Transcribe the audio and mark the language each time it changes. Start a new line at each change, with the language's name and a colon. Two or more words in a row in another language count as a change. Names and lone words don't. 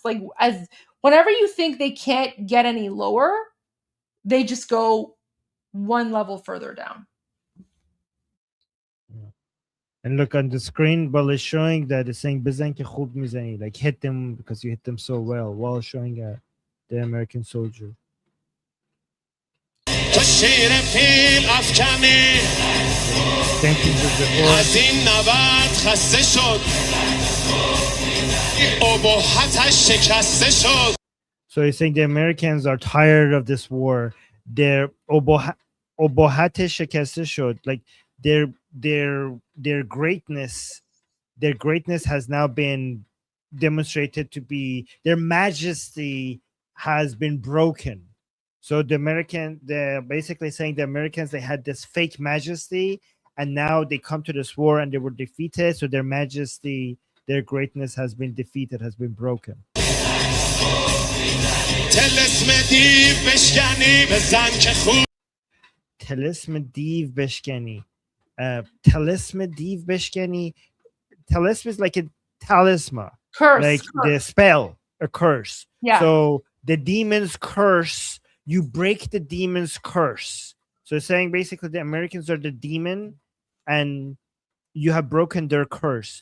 English: Like, as whenever you think they can't get any lower, they just go one level further down. And look on the screen, while it's showing that it's saying
Persian: "بزن که خوب میزنی,"
English: like hit them because you hit them so well, while showing the American soldier.
Persian: شیر پیل افکنی از این نبرد خسته شد ابهتش شکسته شد.
English: So he's saying the Americans are tired of this war. Their
Persian: ابهت شکسته شد,
English: like their greatness has now been demonstrated to be, their majesty has been broken. So they're basically saying the Americans, they had this fake majesty, and now they come to this war and they were defeated. So their majesty, their greatness has been defeated, has been broken.
Persian: طلسم دیو بشکنی بزن که خوب. طلسم دیو بشکنی. طلسم دیو بشکنی.
English: Talisma is like a talisman, curse, like the spell, a curse. Yeah. So the demon's curse, you break the demon's curse. So it's saying basically the Americans are the demon, and you have broken their curse.